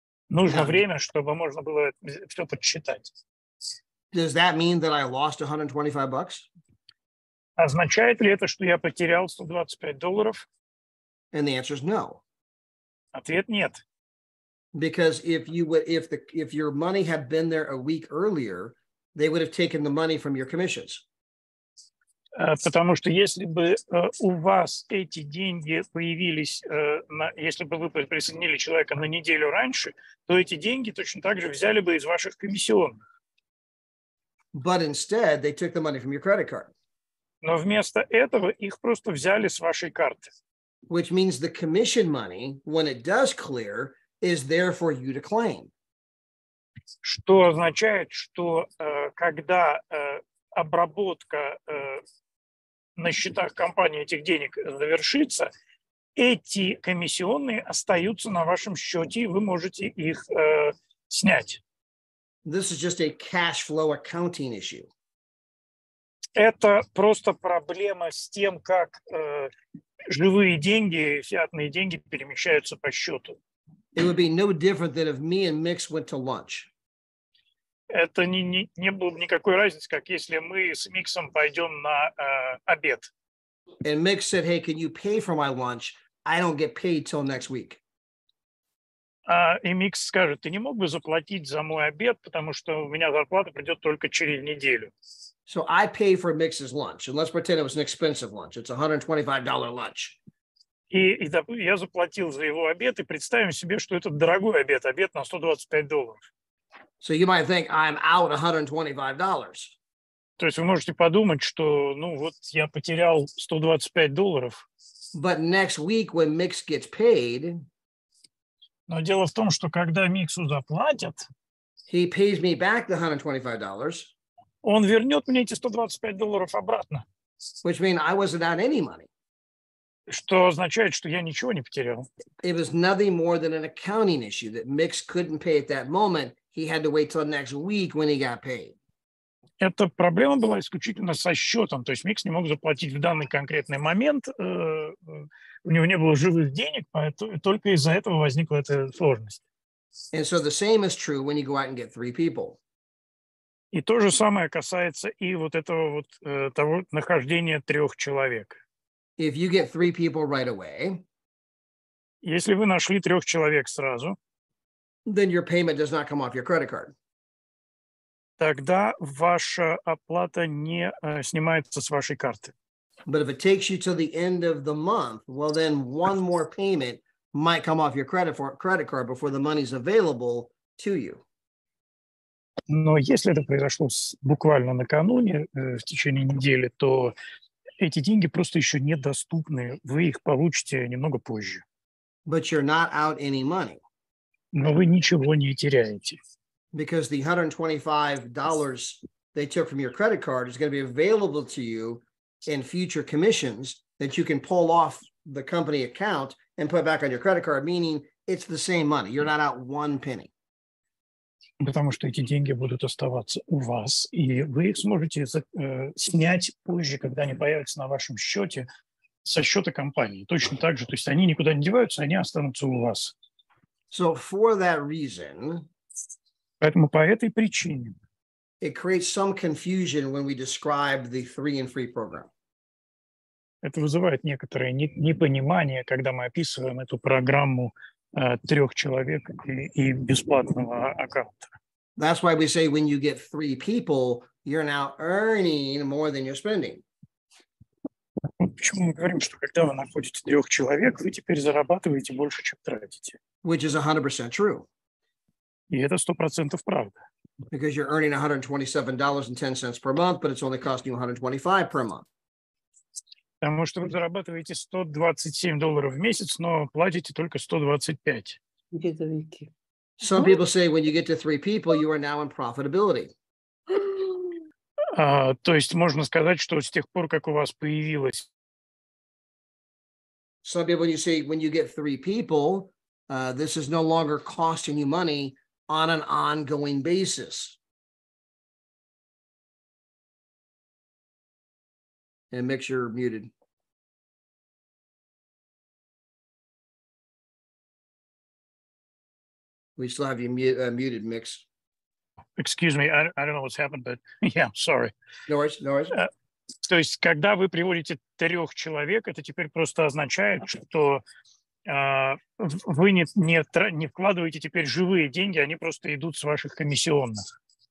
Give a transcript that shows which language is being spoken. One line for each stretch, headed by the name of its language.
Russian: Нужно время, чтобы можно было все подсчитать.
English: Does that mean that I lost $125?
Russian: Означает ли это, что я потерял $125?
English: And the answer is no.
Russian: Ответ нет.
English: Because if your money had been there a week earlier, they would have taken the money from your commissions.
Russian: Потому что если бы у вас эти деньги появились, если бы вы присоединили человека на неделю раньше, то эти деньги точно так же взяли бы из ваших комиссионных.
English: But instead, they took the money from your credit card.
Russian: Но вместо этого их просто взяли с вашей карты.
English: Which means the commission money, when it does clear, is there for you to claim.
Russian: Что означает, что когда обработка на счетах компании этих денег завершится, эти комиссионные остаются на вашем счете, и вы можете их снять.
English: This is just a cash flow accounting issue.
Russian: Это просто проблема с тем, как живые деньги, фиатные деньги перемещаются по счету.
English: It would be no different than if me and Mix went to lunch.
Russian: Это не было бы никакой разницы, как если мы с Миксом пойдем на обед.
English: And Mix said, hey, can you pay for my lunch? I don't get paid till next week.
Russian: И Микс скажет, ты не мог бы заплатить за мой обед, потому что у меня зарплата придет только через неделю.
English: So I pay for Mix's lunch, and let's pretend it was an expensive lunch. It's $125 lunch.
Russian: И я заплатил за его обед, и представим себе, что это дорогой обед на $125.
English: So you might think I'm out $125.
Russian: То есть вы можете подумать, что, вот я потерял $125.
English: But next week when Mix gets paid,
Russian: но дело в том, что когда Миксу заплатят,
English: he pays me back the $125.
Russian: Он вернет мне эти $125 обратно.
English: Which means I wasn't out any money.
Russian: Что означает, что я ничего не потерял.
English: It was nothing more than an accounting issue that Mix couldn't pay at that moment. He had to wait till next week when he got paid.
Russian: Эта проблема была исключительно со счетом, то есть Микс не мог заплатить в данный конкретный момент, у него не было живых денег, поэтому только из-за этого возникла эта сложность.
English: And so the same is true when you go out and get 3 people.
Russian: И то же самое касается и вот этого вот того нахождения 3 человек.
English: If you get 3 people right away,
Russian: Если вы нашли 3 человек сразу,
English: then your payment does not come off your credit card.
Russian: тогда ваша оплата не снимается с вашей карты.
English: But if it takes you till the end of the month, well, then one more payment might come off your credit card before the money's available to you.
Russian: Но если это произошло буквально накануне, в течение недели, то эти деньги просто еще недоступны. Вы их получите немного позже.
English: But you're not out any money.
Russian: Но вы ничего не теряете.
English: Because the $125 they took from your credit card is going to be available to you in future commissions that you can pull off the company account and put back on your credit card, meaning it's the same money. You're not out one penny.
Russian: Потому что эти деньги будут оставаться у вас, и вы их сможете снять позже, когда они появятся на вашем счете, со счета компании. Точно так же, то есть они никуда не деваются, они останутся у вас.
English: So for that reason,
Russian: поэтому по этой причине
English: it creates some confusion when we describe the 3 and free program.
Russian: это вызывает некоторое непонимание, когда мы описываем эту программу 3 человек и бесплатного аккаунта.
English: That's why we say when you get 3 people, you're now earning more than you're spending.
Russian: Почему мы говорим, что когда вы находите 3 человек, вы теперь зарабатываете больше, чем тратите.
English: Which is 100% true.
Russian: И это 100% правда.
English: Because you're earning $127.10 per month, but it's only costing you $125 per month.
Russian: Потому что вы зарабатываете $127 в месяц, но платите только 125.
English: Some people say when you get to 3 people, you are now in profitability.
Russian: То есть можно сказать, что с тех пор, как у вас появилась...
English: Some people, you say when you get 3 people, this is no longer costing you money on an ongoing basis. And Mix, you're muted. We still have you muted, Mix. Excuse me, I don't know what's happened, but yeah, sorry. No worries, no worries.
Russian: То есть, когда вы приводите 3 человек, это теперь просто означает, что вы не вкладываете теперь живые деньги, они просто идут с ваших комиссионных.